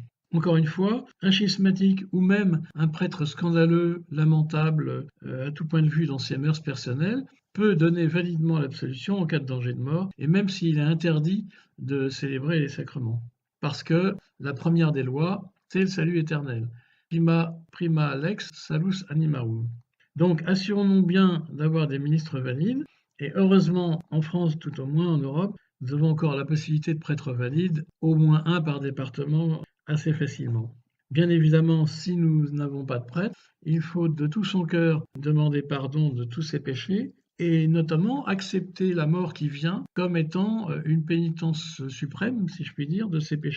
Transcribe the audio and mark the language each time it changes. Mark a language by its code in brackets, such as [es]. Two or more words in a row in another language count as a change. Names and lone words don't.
[fr] Encore une fois, un schismatique ou même un prêtre scandaleux, lamentable, à tout point de vue dans ses mœurs personnelles, peut donner validement l'absolution en cas de danger de mort, et même s'il est interdit de célébrer les sacrements. Parce que la première des lois, c'est le salut éternel. [la] Prima lex salus animarum. [fr] Donc assurons-nous bien d'avoir des ministres valides, et heureusement, en France, tout au moins en Europe, nous avons encore la possibilité de prêtres valides, au moins un par département, assez facilement. Bien évidemment, si nous n'avons pas de prêtre, il faut de tout son cœur demander pardon de tous ses péchés et notamment accepter la mort qui vient comme étant une pénitence suprême, si je puis dire, de ses péchés.